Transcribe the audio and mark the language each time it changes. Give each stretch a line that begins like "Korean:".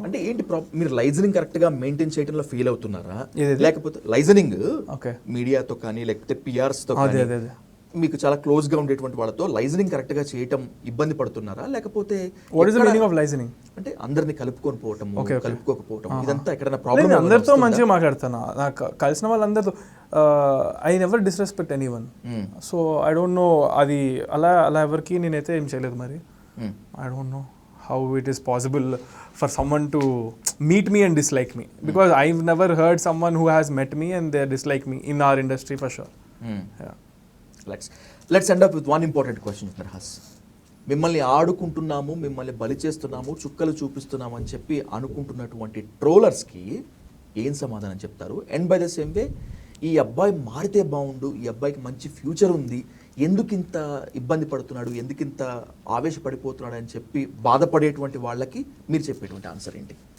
Telugu: అంటే ఏంటి మీరు లైజనింగ్ కరెక్ట్ గా మెయింటైన్ చేయడంలో ఫీల్ అవుతున్నారా, లేకపోతే లైజనింగ్ మీడియాతో కానీ లేకపోతే పిఆర్స్ తో కానీ మీకు చాలా క్లోజ్ గా ఉండేటువంటి వాళ్ళతో లైజనింగ్ కరెక్ట్ గా చేయటం ఇబ్బంది పడుతున్నారా, లేకపోతే
English: What is the meaning of liaisoning?
Telugu: అంటే అందరిని కలుపుకొని పోవటం, కలుపుకోకపోవటం, ఇదంతా ఎక్కడైనా ప్రాబ్లం? అందరితో మంచిగా మాట్లాడతాను, నాకు కలిసిన వాళ్ళందరితో.
English: I never disrespect anyone. So I don't know
Telugu: అది అలా ఎవరికి నేనైతే ఏం చేయలేదు.
English: మరి I don't know how it is possible for someone to meet me and dislike me, because I've never heard someone who has met me and they dislike me in our industry for sure. Yeah. Let's end up with one important question, Narhas.
Telugu: మిమ్మల్ని ఆడుకుంటున్నాము, మిమ్మల్ని బలి చేస్తున్నాము, చుక్కలు చూపిస్తున్నాము అని చెప్పి అనుకుంటున్నటువంటి ట్రోలర్స్కి ఏం సమాధానం చెప్తారు?
English: and by the same way,
Telugu: ఈ అబ్బాయి మారితే బాగుండు, ఈ అబ్బాయికి మంచి ఫ్యూచర్ ఉంది, ఎందుకింత ఇబ్బంది పడుతున్నాడు, ఎందుకింత ఆవేశపడిపోతున్నాడు అని చెప్పి బాధపడేటువంటి వాళ్ళకి మీరు చెప్పేటువంటి ఆన్సర్ ఏంటి?